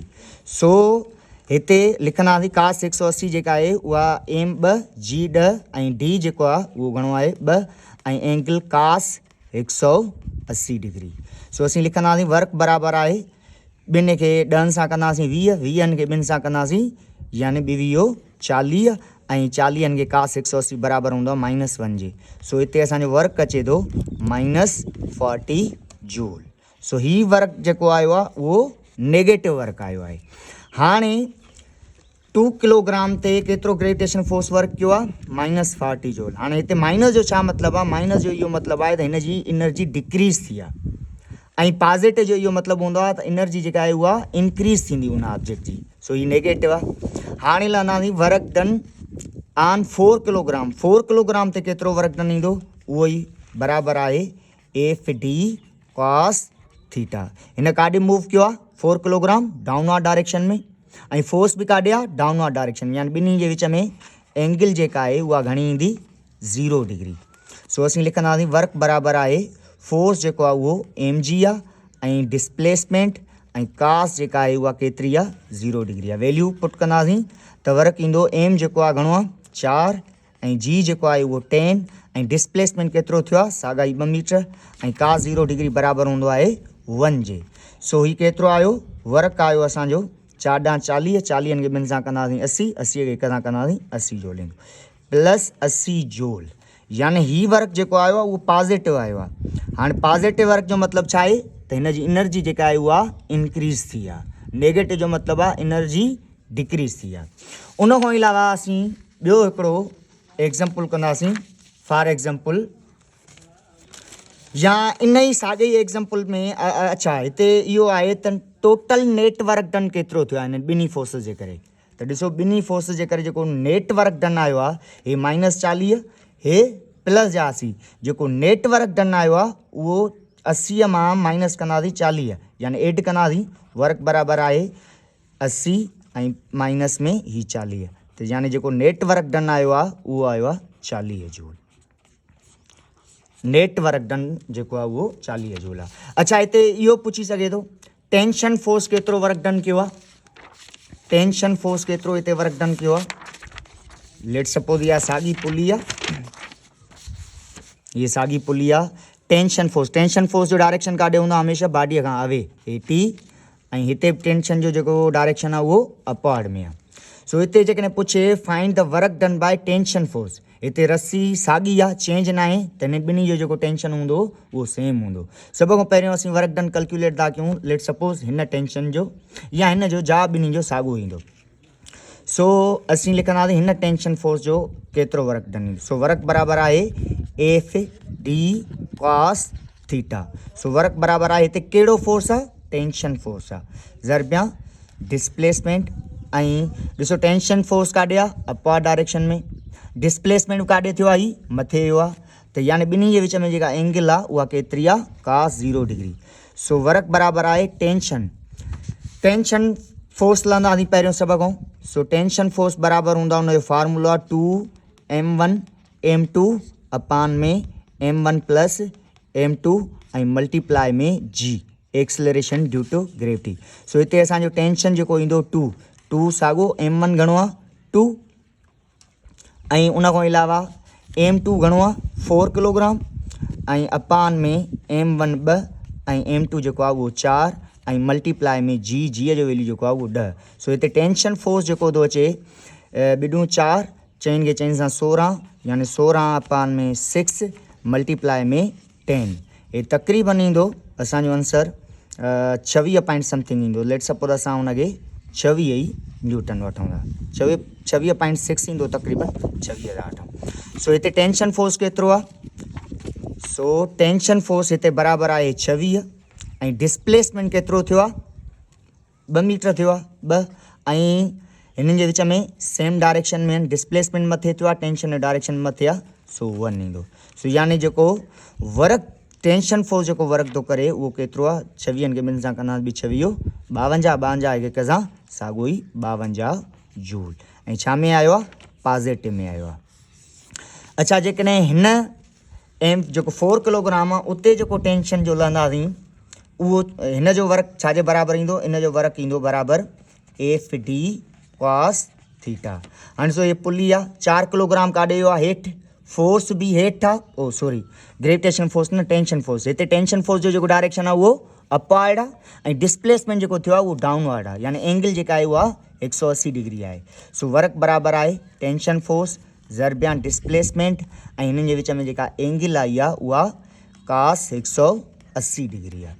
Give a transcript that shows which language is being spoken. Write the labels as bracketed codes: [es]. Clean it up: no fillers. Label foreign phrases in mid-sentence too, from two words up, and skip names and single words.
[sd] सो हिते लिखंदासीं कास 180 जेका आहे उहा एम 2 जी 2 ऐं डी जेको आहे उहो घणो आहे 2 ऐं [en] angle cos 180 degree. [sd] सो असीं लिखंदासीं वर्क बराबरि आहे, ॿिनि खे 10 सां कंदासीं 20, 20 खे 2 सां कंदासीं यानी 2 × 40 ऐं 40 खे कास 180 बराबरि हूंदो आहे -1 जे। सो हिते असांजो वर्क अचे थो -40 जूल। सो ही वर्क जेको आयो आहे उहो [en] negative work [sd] आयो आहे। हाणे 2 किलोग्राम ते केतिरो [en] gravitation force work [sd] कयो आहे -40 जूल। हाणे हिते माइनस जो छा मतिलबु आहे, माइनस जो इहो मतिलबु आहे त हिन जी [en] energy decrease [sd] थी आहे ऐं पॉजिटिव जो इहो मतिलबु हूंदो आहे त एनर्जी जेका आहे उहा इंक्रीज़ थींदी उन ऑब्जेक्ट जी। सो ही नेगेटिव आहे। हाणे लहंदासीं [en] work done on 4 kilogram. [sd] 4 किलोग्राम ते केतिरो [en] work done [sd] ईंदो, उहो ई बराबरि आहे [en] F d cos theta. [sd] हिन काॾे मूव कयो आहे 4 किलोग्राम [en] downward direction [sd] में ऐं फोर्स बि काॾे आहे [en] downward direction [sd] में, यानी ॿिन्ही जे विच में एंगल जेका आहे उहा घणी ईंदी 0 डिग्री। सो असीं लिखंदासीं वर्क बराबरि आहे फोर्स जेको आहे उहो [en] m g [sd] आहे ऐं डिस्प्लेसमेंट ऐं कास जेका आहे उहा केतिरी आहे 0 डिग्री आहे। [en] value put [sd] कंदासीं त वर्क ईंदो एम जेको आहे घणो आहे 4 ऐं जी जेको आहे उहो 10 ऐं डिस्प्लेसमेंट केतिरो थियो आहे साॻा ई 2 मीटर ऐं [en] cos 0 degree [sd] बराबरि हूंदो आहे 1 जे। सो ही केतिरो आयो वर्क आयो असांजो 4 × 40, 40 खे 2 सां कंदासीं 80, 80 खे 1 सां कंदासीं 80 जूल ईंदो +80 जूल। यानी ही वर्क जेको आयो आहे उहो पॉजिटिव आयो आहे। हाणे [en] positive work [sd] जो मतिलबु छा आहे त हिन जी एनर्जी जेका आहे उहा इंक्रीज़ थी आहे। नेगेटिव जो मतिलबु आहे [en] energy decrease [sd] थी आहे। उन खां अलावा असीं ॿियो हिकिड़ो एग्जाम्पल कंदासीं [en] for example [sd] या इन ई साॻे ई एग्जाम्पल में अच्छा हिते इहो आहे त [en] total network done [sd] केतिरो थियो आहे हिन ॿिन्ही फोर्स जे करे। त ॾिसो ॿिन्ही फोर्स जे करे जेको [en] network done [sd] आयो आहे हे -40, हे प्लस जासीं। जेको [en] network done [sd] आयो आहे उहो 80 मां माइनस कंदासीं 40 यानी एड कंदासीं। वर्क बराबरि आहे 80 ऐं माइनस में ही 40 त यानी जेको [en] network done [sd] आयो आहे उहो आयो आहे 40 जूल। [en] network done [sd] जेको आहे उहो 40 जूल आहे। अच्छा हिते इहो पुछी सघे थो [en] tension force [sd] केतिरो [en] work done [sd] कयो आहे। [en] tension force [sd] केतिरो हिते [en] work done [sd] कयो आहे। [en] let suppose [sd] इहा साॻी पुली आहे, ये साॻी पुली आहे। [en] tension force [sd] जो डायरेक्शन काॾे हूंदो आहे हमेशह बॉडीअ खां अवे हेठी, ऐं हिते टेंशन जो जेको डायरेक्शन आहे उहो अपवर्ड में आहे। सो हिते जेकॾहिं पुछे [en] find the work done by tension force, [sd] हिते रस्सी साॻी आहे चेंज न आहे त हिन ॿिन्ही जो जेको टेंशन हूंदो उहो सेम हूंदो। सभ खां पहिरियों असीं [en] work done calculate [sd] था कयूं। [en] let suppose [sd] हिन टेंशन जो या हिन जो जा ॿिन्ही जो साॻियो ईंदो। सो असीं लिखंदासीं हिन [en] tension force [sd] जो केतिरो [en] work done [sd] ईंदो। सो वर्क बराबरि आहे [en] F d cos theta. [sd] सो वर्क बराबरि आहे हिते कहिड़ो फोर्स आहे [en] tension force [sd] आहे ज़रबिया डिस्प्लेसमेंट। ऐं ॾिसो [en] tension force [sd] काॾे आहे [en] upward direction [sd] में, डिस्प्लेसमेंट काॾे थियो आहे ही मथे वियो आहे। त यानी ॿिन्ही जे विच में जेका एंगल आहे उहा केतिरी आहे [en] cos 0 degree. [sd] सो वर्क बराबरि आहे [en] tension force [sd] लहंदासीं पहिरियों सभ खां। सो [en] tension force [sd] बराबरि हूंदा हुनजो फार्मूला 2m1 m2 अपान में [en] m1 plus m2 [sd] ऐं मल्टीप्लाई में [en] g acceleration due to gravity. [sd] सो हिते असांजो टेंशन जेको ईंदो 2 साॻो m1 घणो आहे 2 ऐं उन खां अलावा m2 घणो आहे 4 किलोग्राम ऐं अपान में m1 2 ऐं m2 जेको आहे उहो 4 ऐं मल्टीप्लाई में जी जो वैल्यू जेको आहे उहो 10। सो हिते [en] tension force [sd] जेको थो अचे ॿिॾियूं 4 चइनि खे चइनि सां 16 यानी 16 अपान में 6 मल्टीप्लाई में 10। हे तक़रीबन ईंदो असांजो [en] answer 26 point something [sd] ईंदो। [en] let suppose [sd] असां हुनखे 26 ई न्यूटन वठूं था 26.6 ईंदो तक़रीबन 26 था वठूं। सो हिते [en] tension force [sd] केतिरो आहे। सो [en] tension force [sd] हिते बराबरि आहे 26 ऐं डिस्प्लेसमेंट केतिरो थियो आहे 2 मीटर थियो आहे 2 ऐं हिननि जे विच में [en] same direction [sd] में डिस्प्लेसमेंट मथे थियो आहे टेंशन जो डायरेक्शन मथे आहे। सो 1 ईंदो। सो यानी जेको वर्क [en] tension force [sd] जेको वर्क थो करे उहो केतिरो आहे 26 खे ॿिनि सां कंदासीं बि 26 52 हिक सां साॻियो ई 52 जूल ऐं छा में आयो आहे पॉजिटिव में आयो आहे। अच्छा जेकॾहिं हिन एम जेको 4 किलोग्राम आहे उते जेको टेंशन जो लहंदासीं उहो हिन जो वर्क छाजे बराबरि ईंदो इन जो वर्क ईंदो बराबरि [en] F d cos theta. [sd] हाणे सो ये पुली आहे 4 किलोग्राम काॾे वियो आहे हेठि फोर्स बि हेठि आहे [en] oh sorry gravitation force [sd] न [en] tension force. [sd] हिते [en] tension force [sd] जो जेको डायरेक्शन आहे उहो अपवर्ड आहे ऐं डिस्प्लेसमेंट जेको थियो आहे उहो डाउनवर्ड आहे यानी एंगल जेका आहे उहा 180 डिग्री आहे। सो वर्क बराबरि आहे [en] tension force [sd] ज़रबियान डिस्प्लेसमेंट ऐं हिननि जे विच में जेका एंगल आई आहे उहा [en] cos 180 degree [sd] आहे।